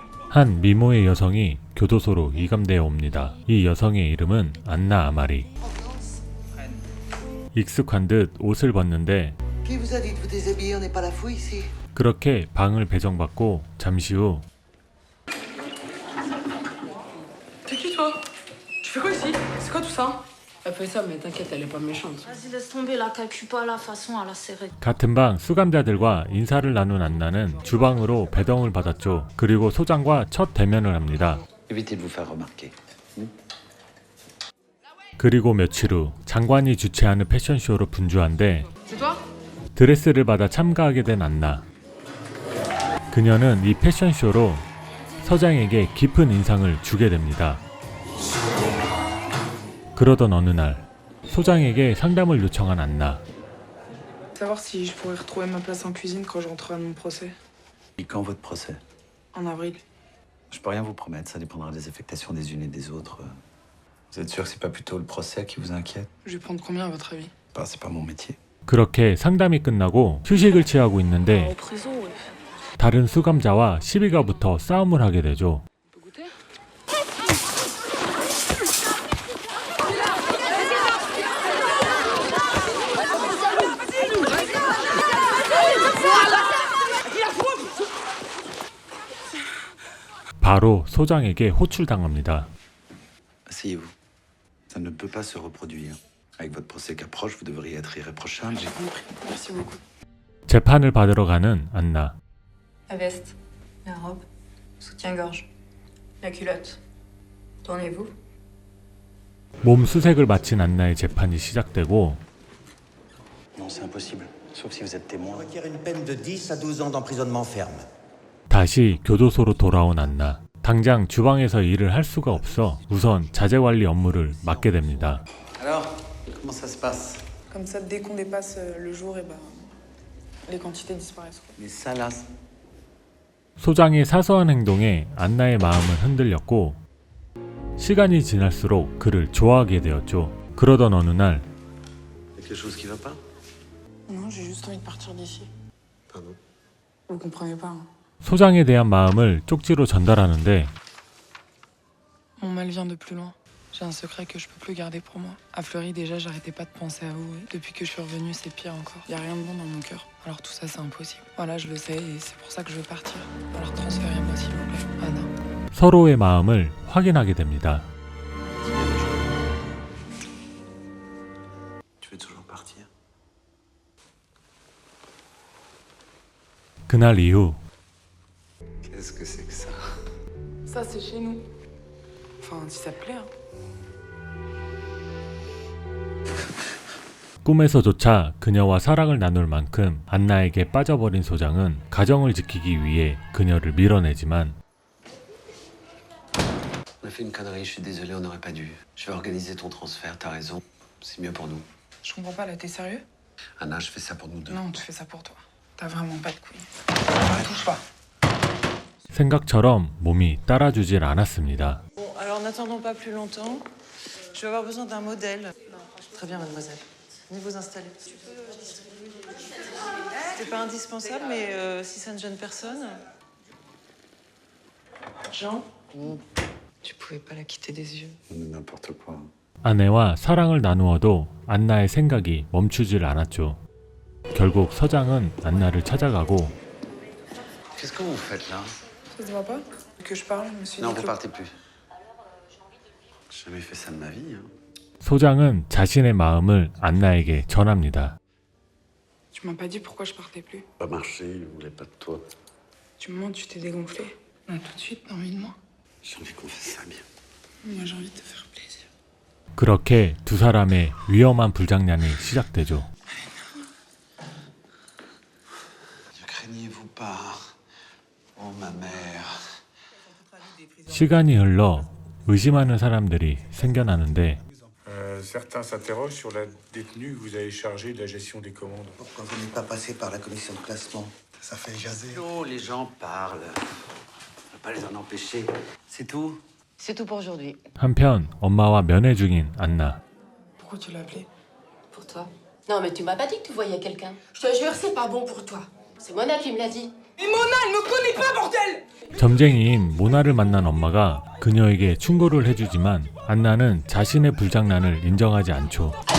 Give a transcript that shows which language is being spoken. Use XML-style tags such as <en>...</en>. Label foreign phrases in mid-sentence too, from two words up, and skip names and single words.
<ko>한 미모의 여성이 교도소로 이감되어 옵니다. 이 여성의 이름은 안나 아마리. 익숙한 듯 옷을 벗는데</ko> <fr>Qui vous a dit de vous déshabiller? On n'est pas la fouille ici.</fr> <ko>그렇게 방을 배정받고 잠시 후</ko> <fr>T'es qui toi? Tu fais quoi ici? C'est quoi tout ça? Elle fait ça mais t'inquiète elle est pas méchante. Vas-y, laisse tomber, la calcule pas la façon à la serrer.</fr> <ko>같은 방 수감자들과 인사를 나눈 안나는 주방으로 배정을 받았죠. 그리고 소장과 첫 대면을 합니다.</ko> <fr>Évitez de vous faire remarquer.</fr> <ko>그리고 며칠 후 장관이 주최하는 패션쇼로 분주한데</ko> <fr>C'est toi?</fr> <ko>드레스를 받아 참가하게 된 안나. 그녀는 이 패션쇼로 서장에게 깊은 인상을 주게 됩니다. 그러던 어느 날 소장에게 상담을 요청한 안나.</ko> <fr>Savoir si je pourrais retrouver ma place en cuisine quand je rentrerai de mon procès. Et quand votre procès? En avril. Je peux rien vous promettre, ça dépendra des affectations des unes et des autres. Vous êtes sûr que c'est pas plutôt le procès qui vous inquiète? Je vais prendre combien à votre avis? Bah, c'est pas mon métier.</fr> <ko>그렇게 상담이 끝나고 휴식을 취하고 있는데</ko> <fr>En prison, ouais.</fr> <ko>다른 수감자와 시비가 붙어 싸움을 하게 되죠.</ko> <fr>On peut goûter?</fr> <ko>바로 소장에게 호출당합니다.</ko> <fr>Asseyez-vous. Ça ne peut pas se reproduire. Avec votre procès qu'approche, vous devriez être irréprochable. J'ai compris. Merci beaucoup.</fr> <ko>재판을 받으러 가는 안나.</ko> <fr>La veste, la robe, soutien-gorge, la culotte. Tournez-vous.</fr> <ko>몸 수색을 마친 안나의 재판이 시작되고</ko> <fr>Non, c'est impossible. Sauf si vous êtes témoin. requiert une peine de 10 à 12 ans d'emprisonnement ferme.</fr> <ko>다시 교도소로 돌아온 안나. 당장 주방에서 일을 할 수가 없어 우선 자재관리 업무를 맡게 됩니다.</ko> <fr>Alors, comment ça se passe? Comme ça, dès qu'on dépasse le jour, et ben, les quantités disparaissent. Quoi. Mais ça, là,</fr> <ko>소장의 사소한 행동에 안나의 마음은 흔들렸고 시간이 지날수록 그를 좋아하게 되었죠. 그러던 어느 날</ko> <fr>y a quelque chose qui va pas? Non, j'ai juste envie de partir d'ici. Pardon? Vous comprenez pas. Hein.</fr> <ko>소장에 대한 마음을 쪽지로 전달하는데</ko> <fr>Mon mal vient de plus loin. J'ai un secret que je peux plus garder pour moi. À Fleury, déjà, j'arrêtais pas de penser à vous. Et depuis que je suis revenue, c'est pire encore. Y a rien de bon dans mon cœur. Alors tout ça, c'est impossible. Voilà, je le sais et c'est pour ça que je veux partir. Alors transférez-moi, s'il vous plaît. Anna.</fr> <ko>서로의 마음을 확인하게 됩니다.</ko> <fr>Tu veux toujours partir?</fr> <ko>그날 이후</ko> <fr>Qu'est-ce que c'est que ça? Ça, c'est chez nous. Enfin, si ça te plaît. Hein.</fr> <ko>꿈에서조차 그녀와 사랑을 나눌 만큼 안나에게 빠져버린 소장은 가정을 지키기 위해 그녀를 밀어내지만</ko> <fr>On a fait une connerie, je suis désolé, on n'aurait pas dû. Je vais organiser ton transfert, t'as raison. C'est mieux pour nous. Je comprends pas, là, t'es sérieux? Anna, je fais ça pour nous deux. Non, tu fais ça pour toi. T'as vraiment pas de couilles. Ne touche pas.</fr> <ko>생각처럼 몸이 따라주질 않았습니다.</ko> <fr>Bon, alors n'attendons pas plus longtemps. Je vais avoir besoin d'un modèle. Très bien, mademoiselle. Venez vous installer. C'était pas indispensable, mais si ça ne gêne personne. Jean, tu pouvais pas la quitter des yeux. N'importe quoi.</fr> <ko>아내와 사랑을 나누어도 안나의 생각이 멈추질 않았죠. 결국 서장은 안나를 찾아가고</ko> <fr>Qu'est-ce que vous faites là? Ça te va pas? Que je parle, je me suis Non, dit vous que... partez plus. J'ai jamais fait ça de ma vie. Hein.</fr> <ko>소장은 자신의 마음을 안나에게 전합니다.</ko> <fr>Tu m'as pas dit pourquoi je partais plus. Pas marché, il voulait pas de toi. Tu me mens, tu t'es dégonflé. Là, tout de suite, t'as envie de moi. J'ai envie qu'on fasse ça bien. Moi, j'ai envie de te faire plaisir.</fr> <ko>그렇게 두 사람의 위험한 불장난이 시작되죠.</ko> <fr>Ne craignez-vous pas? Oh, ma mère.</fr> <ko>시간이 흘러 의심하는 사람들이 생겨나는데</ko> <fr>Certains s'interrogent sur la détenue que vous avez chargée de la gestion des commandes. Pourquoi vous n'êtes pas passé par la commission de classement? Ça fait jaser. Oh, les gens parlent. On va pas les en empêcher. C'est tout. C'est tout pour aujourd'hui.</fr> <ko>한편 엄마와 면회 중인 안나.</ko> <fr>Pourquoi tu l'as appelé? Pour toi. Non, mais tu m'as pas dit que tu voyais quelqu'un. Je te jure, c'est pas bon pour toi. C'est Mona qui me l'a dit.</fr> <ko>점쟁이인 모나를 만난 엄마가 그녀에게 충고를 해주지만 안나는 자신의 불장난을 인정하지 않죠.</ko>